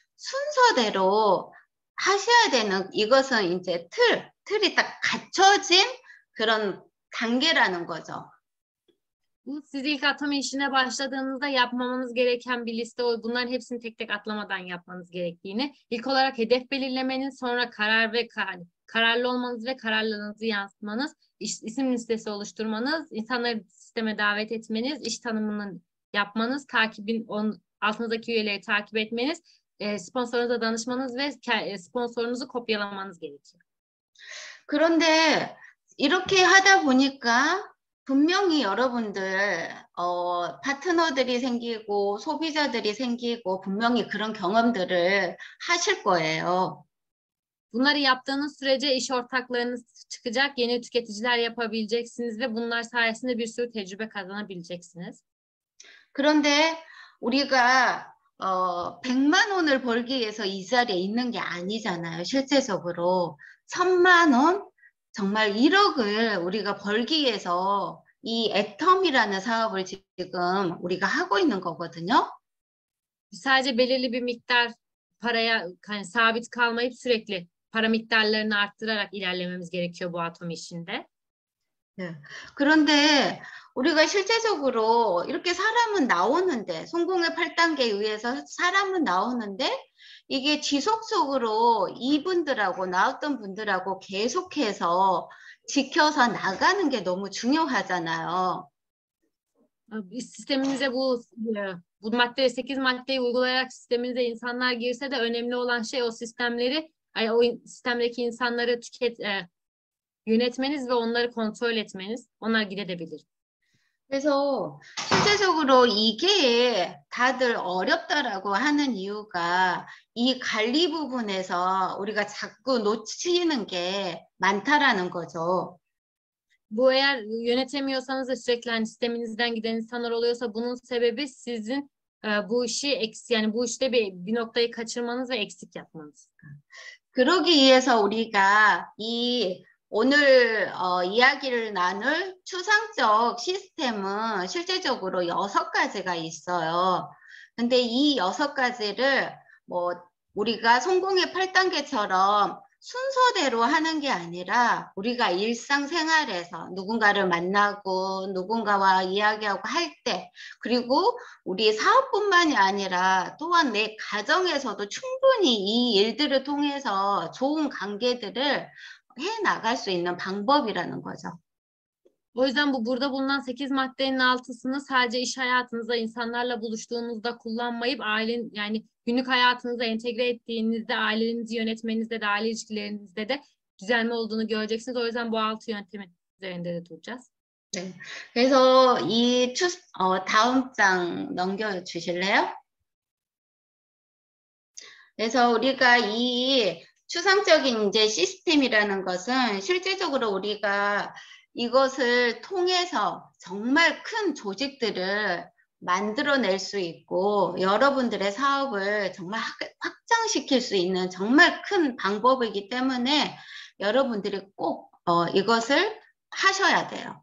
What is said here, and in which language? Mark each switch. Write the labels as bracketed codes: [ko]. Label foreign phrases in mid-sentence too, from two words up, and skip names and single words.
[ko] 순서대로 하셔야 되는 i것은 이제 틀이 딱 갖춰진 그런 단계라는 거죠. [tr] Bu siz ilk atama işine başladığınızda yapmamanız gereken bir liste. Bunların hepsini tek tek atlamadan yapmanız gerektiğini. İlk olarak hedef belirlemeniz, sonra karar ve kararlı olmanız ve kararlarınızı yansıtmanız, isim listesi oluşturmanız, insanları sisteme davet etmeniz, iş tanımını yapmanız, altınızdaki üyeleri takip etmeniz, sponsorunuza danışmanız ve sponsorunuzu kopyalamanız gerekiyor. [ko] 그런데 이렇게 하다 보니까 분명히 여러분들 파트너들이 생기고 소비자들이 생기고 분명히 그런 경험들을 하실 거예요. [tr] Bunları yaptığınız sürece iş ortaklarınız çıkacak, yeni tüketiciler yapabileceksiniz ve bunlar sayesinde bir sürü tecrübe kazanabileceksiniz. [ko] 그런데 우리가 100만 원을 벌기 위해서 이 자리에 있는 게 아니잖아요. 실제적으로 1000만 원, 정말 1억을 우리가 벌기 위해서 이 애텀이라는 사업을 지금 우리가 하고 있는 거거든요. [tr] Sadece belirli bir miktar paraya sabit kalmayıp sürekli para miktarlarını arttırarak ilerlememiz gerekiyor bu atom işinde. [ko] 네. 그런데 우리가 실제적으로 이렇게 사람은 나오는데 성공의 8단계에 의해서 사람은 나오는데 이게 지속적으로 이분들하고 나왔던 분들하고 계속해서 지켜서 나가는 게 너무 중요하잖아요. [tr] Sisteminize bu madde 8 maddeyi uygulayarak sisteminize insanlar girse de önemli olan şey o sistemdeki insanları yönetmeniz ve onları kontrol etmeniz. Onlar gidebilir. [ko] 그래서 실제적으로 이게 다들 어렵다라고 하는 이유가 이 관리 부분에서 우리가 자꾸 놓치는 게 많다라는 거죠. [tr] Bu eğer yönetemiyorsanız da sürekli sisteminizden giden insanlar oluyorsa bunun sebebi sizin bu işte bir noktayı kaçırmanız ve eksik yapmanız. [ko] 그러기 위해서 우리가 오늘 이야기를 나눌 추상적 시스템은 실제적으로 6가지가 있어요. 근데 이 6가지를 우리가 성공의 8단계처럼 순서대로 하는 게 아니라 우리가 일상생활에서 누군가를 만나고 누군가와 이야기하고 할 때 그리고 우리 사업뿐만이 아니라 또한 내 가정에서도 충분히 이 일들을 통해서 좋은 관계들을 해 나갈 수 있는 방법이라는 거죠. [tr] O yüzden burada bulunan 8 maddenin 6'sını sadece iş hayatınızda insanlarla buluştuğunuzda kullanmayıp günlük hayatınıza entegre ettiğinizde ailenizi yönetmenizde de aile ilişkilerinizde de düzelme olduğunu göreceksiniz. O yüzden bu 6 yöntemin üzerinde de duracağız. [ko] 네. 그래서 다음 장 넘겨 주실래요? 그래서 우리가 이 추상적인 이제 시스템이라는 것은 실제적으로 우리가 이것을 통해서 정말 큰 조직들을 만들어낼 수 있고 여러분들의 사업을 정말 확장시킬 수 있는 정말 큰 방법이기 때문에 여러분들이 꼭 이것을 하셔야 돼요.